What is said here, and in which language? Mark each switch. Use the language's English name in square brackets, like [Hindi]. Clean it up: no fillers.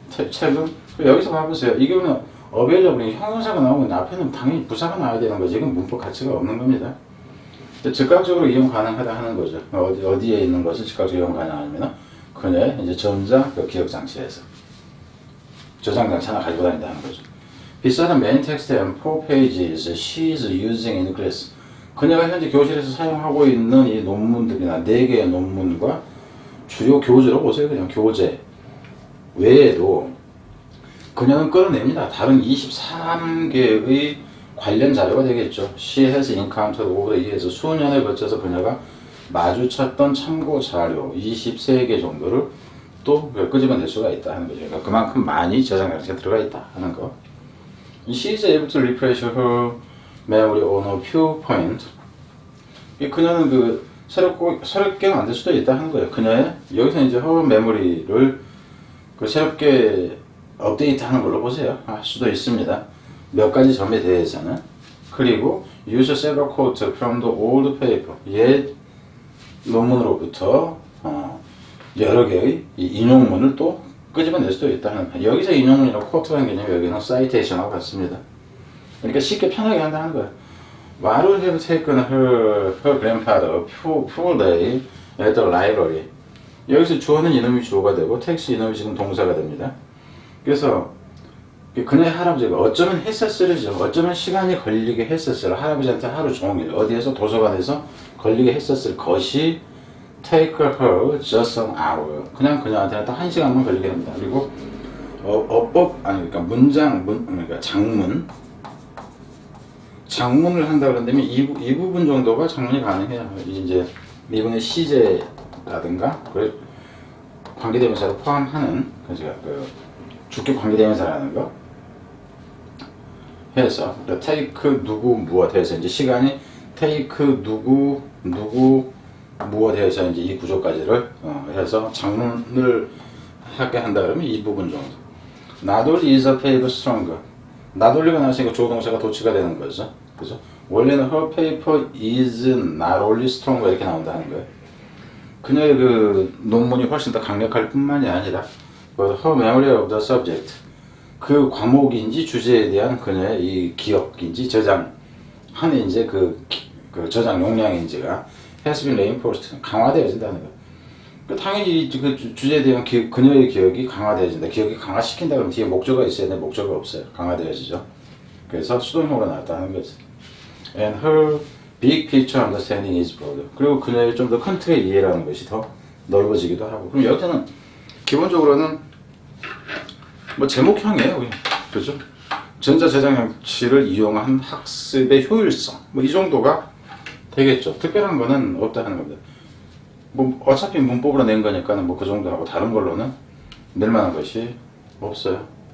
[Korean] 책은 여기서 봐보세요. 이게 보면 available 형용사가 나오면 앞에는 당연히 부사가 나와야 되는 거지. 이건 문법 가치가 없는 겁니다. 즉각적으로 이용 가능하다 하는 거죠. 어디에 있는 것을 즉각적으로 이용 가능하냐면 그녀의 이제 전자 그 기억 장치에서 저장 장치 하나 가지고 다닌다는 거죠. [English] Besides main text and 4 pages she is using in class. [Korean] 그녀가 현재 교실에서 사용하고 있는 이 논문들이나 4개의 논문과 주요 교재로 보세요. 그냥 교재 외에도 그녀는 끌어냅니다. 다른 23개의 관련 자료가 되겠죠. [English] She has encountered over the years. [Korean] 수년에 걸쳐서 그녀가 마주쳤던 참고 자료 23개 정도를 또 끄집어낼 수가 있다 하는 거죠. 그러니까 그만큼 많이 저장 장치가 들어가 있다 하는 거. [English] She is able to refresh her memory on a few points. [Korean] 그녀는 그 새롭게 만들 수도 있다 하는 거예요. 그녀의 여기서 이제 [English] her memory [Korean] 를 그 새롭게 업데이트하는 걸로 보세요. 할 수도 있습니다. 몇 가지 점에 대해서는. 그리고 [English] use several quotes from the old paper. [Korean] 옛 논문으로부터 여러 개의 인용문을 또 끄집어낼 수도 있다 하는 거예요. 여기서 인용문이라고 quote라는 개념이 여기는 citation하고 같습니다. 그러니까 쉽게 편하게 한다는 거예요. [English] What would have taken her grandfather a full day at the library. [Korean] 여기서 주어는 이놈이 주어가 되고 텍스트 이놈이 지금 동사가 됩니다. 그래서 그녀의 할아버지가 어쩌면 했었으리죠. 어쩌면 시간이 걸리게 했었을 할아버지한테 하루 종일 어디에서 도서관에서 걸리게 했었을 것이 [English] take her just an hour. [Korean] 그냥 그녀한테는 딱 1시간만 걸리게 합니다. 그리고 그러니까 그러니까 장문을 한다 그런다면 이 부분 정도가 장문이 가능해요. 이제 미분의 시제라든가 관계대명사를 포함하는 그 주격 관계대명사라는 거 해서 take 누구 무엇 해서 이제 시간이 take 누구 무엇 해서 이제 이 구조까지를 해서 장문을 하게 한다 그러면 이 부분 정도. [English] Not only is a paper stronger. [Korean] not only가 나왔으니까 조동사가 도치가 되는 거죠. 그죠? 원래는 [English] her paper is not only stronger [Korean] 이렇게 나온다는 거예요. 그녀의 그 논문이 훨씬 더 강력할 뿐만이 아니라 [English] her memory of the subject [Korean] 그 과목인지 주제에 대한 그녀의 이 기억인지 저장하는 이제 그 저장 용량인지가 [English] has been reinforced [Korean] 강화되어진다는 거예요. 당연히 그 주제에 대한 그녀의 기억이 강화되어진다. 기억이 강화시킨다 그러면 뒤에 목적어가 있어야 되는데 목적어가 없어요. 강화되어지죠. 그래서 수동형으로 나왔다는 거죠. [English] And her big picture understanding is broader. [Korean] 그리고 그녀의 좀 더 큰 틀의 이해라는 것이 더 넓어지기도 하고. 그럼 여기서는 기본적으로는 뭐 제목형이에요. 그렇죠? 전자저장장치를 이용한 학습의 효율성 뭐 이 정도가 되겠죠. 특별한 거는 없다 하는 겁니다. 뭐 어차피 문법으로 낸 거니까는 뭐 그 정도 하고 다른 걸로는 낼 만한 것이 없어요.